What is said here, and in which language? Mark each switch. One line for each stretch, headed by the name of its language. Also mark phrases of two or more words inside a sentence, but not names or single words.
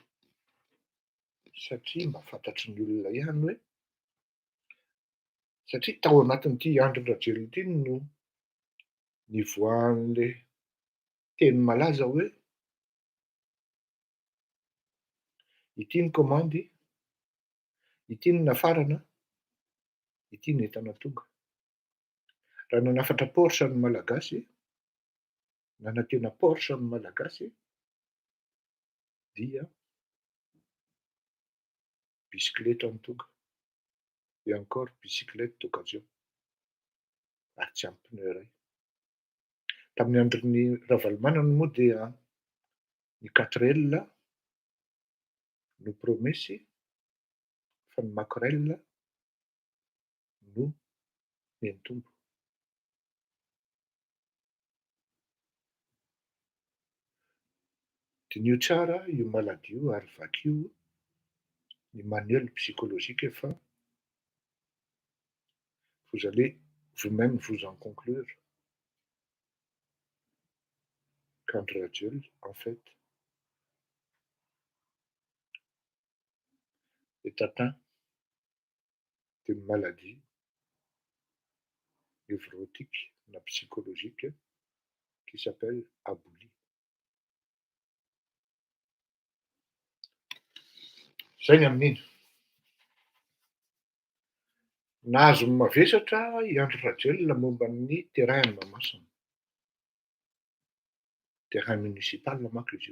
Malagasy: satria mba fantatry ny olona ihany hoe satria tao anatin'ity Andrasan'Ny ity no nivoahan'le teny malaza hoe ity ny komandy, ity ny nafarana, ity ny entana tonga. Raha nanafatra Porsche ny Malagasy, nanantena Porsche ny Malagasy, dia bisikileta no tonga,
French: et encore
Malagasy: bisikileta d'occasion, ary tsy ampy pneu iray. Tamin'ny andron'ny Ravalomanana moa dia ny 4L no promesy fa ny maquerel no neny tombo. Dinio tsara io
French: maladie
Malagasy: io ary vakio ny
French: manuel psychologique
Malagasy: fa
French: vous allez vous-même vous en conclure qu'Andrasan'Ny, en fait, est atteint d'une maladie névrotique na psychologique qui s'appelle aboli.
Malagasy: Zay ny amin'iny. Nahazo ny mavesatra i Andrasan'Ny momba ny terrain ny Mahamasina.
French: Terrain municipal
Malagasy: manko izy io.